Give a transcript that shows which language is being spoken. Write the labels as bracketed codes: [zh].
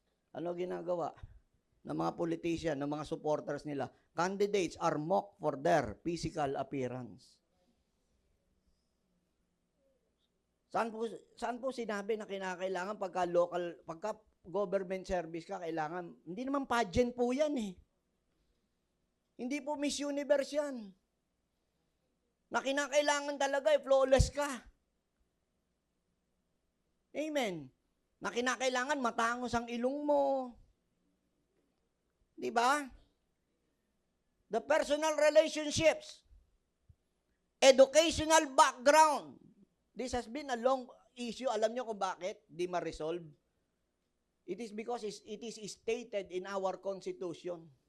[tl] Ano ginagawa ng mga politician, ng mga supporters nila? [en] Candidates are mocked for their physical appearance. [tl] Saan po sinabi na kinakailangan pagka [en] government service [tl] ka, kailangan, hindi naman pageant po yan eh. Hindi po Miss Universe yan. Na kinakailangan talaga flawless ka. Amen. Na kinakailangan matangos ang ilong mo. Di ba? [en] The personal relationships, educational background. This has been a long issue. [tl] Alam niyo kung bakit di ma-resolve? [en] It is because it is stated in our Constitution.